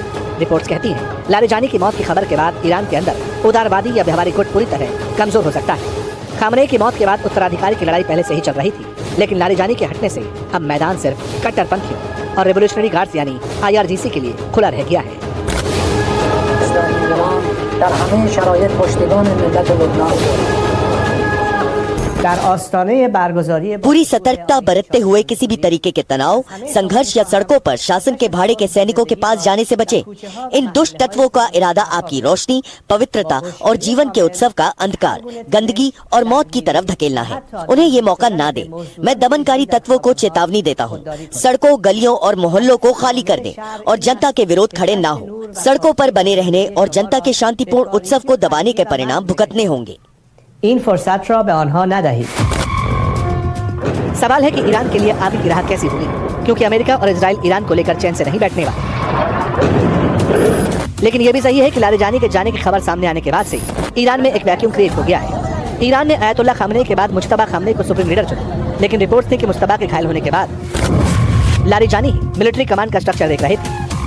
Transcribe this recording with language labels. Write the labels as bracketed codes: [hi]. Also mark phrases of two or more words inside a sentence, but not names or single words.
[hi] रिपोर्ट्स कहती हैं, लारिजानी की मौत की खबर के बाद ईरान के अंदर उदारवादी या व्यावहारिक गुट पूरी तरह कमजोर हो सकता है। खामनेई की मौत के बाद उत्तराधिकारी की लड़ाई पहले से ही चल रही थी, लेकिन लारिजानी के हटने से अब मैदान सिर्फ कट्टरपंथियों और रेवोल्यूशनरी गार्ड्स यानी IRGC के लिए खुला रह गया है। [fa] در همه شرایط پشتیبان ملت لبنان در آستانه برگزاری [hi] पूरी सतर्कता बरतते हुए किसी भी तरीके के तनाव, संघर्ष या सड़कों पर शासन के भाड़े के सैनिकों के पास जाने से बचे। इन दुष्ट तत्वों का इरादा आपकी रोशनी, पवित्रता और जीवन के उत्सव का अंधकार, गंदगी और मौत की तरफ धकेलना है। उन्हें ये मौका ना दे। मैं दमनकारी तत्वों को चेतावनी देता हूँ, सड़कों, गलियों और मोहल्लों को खाली कर दें और जनता के विरोध खड़े ना हो। सड़कों पर बने रहने और जनता के शांतिपूर्ण उत्सव को दबाने के परिणाम भुगतने होंगे। [fa] این فرصت را به آنها ندهید. [hi] सवाल है कि ईरान के लिए आगे की राह कैसी होगी, क्योंकि अमेरिका और इजराइल ईरान को लेकर चैन से नहीं बैठने वाले। लेकिन यह भी सही है कि लारिजानी के जाने की खबर सामने आने के बाद से ईरान में एक [en] vacuum create [hi] हो गया है। ईरान ने आयतुल्लाह खामनेई के बाद मुज्तबा खामनेई को [en] supreme leader [hi] चुना, लेकिन रिपोर्ट्स थी कि मुज्तबा के घायल होने के बाद लारिजानी ही [en] military command [hi] का स्ट्रक्चर देख रहे थे।